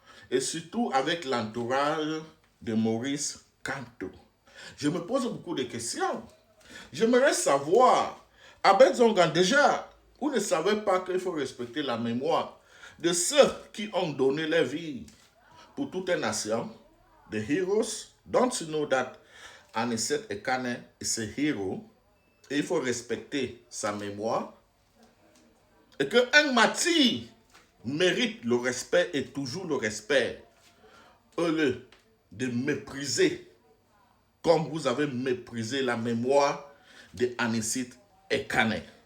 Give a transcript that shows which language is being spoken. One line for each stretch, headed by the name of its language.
French: Et surtout avec l'entourage de Maurice Kamto. Je me pose beaucoup de questions. J'aimerais savoir, Abed Zongang, déjà, vous ne savez pas qu'il faut respecter la mémoire de ceux qui ont donné leur vie pour toute une nation,
English: the heroes. Don't you know that Anicet Ekane is a hero?
French: Et il faut respecter sa mémoire. Et qu'un martyr mérite le respect et toujours le respect. Au lieu de mépriser, comme vous avez méprisé la mémoire de Anicet Ekane.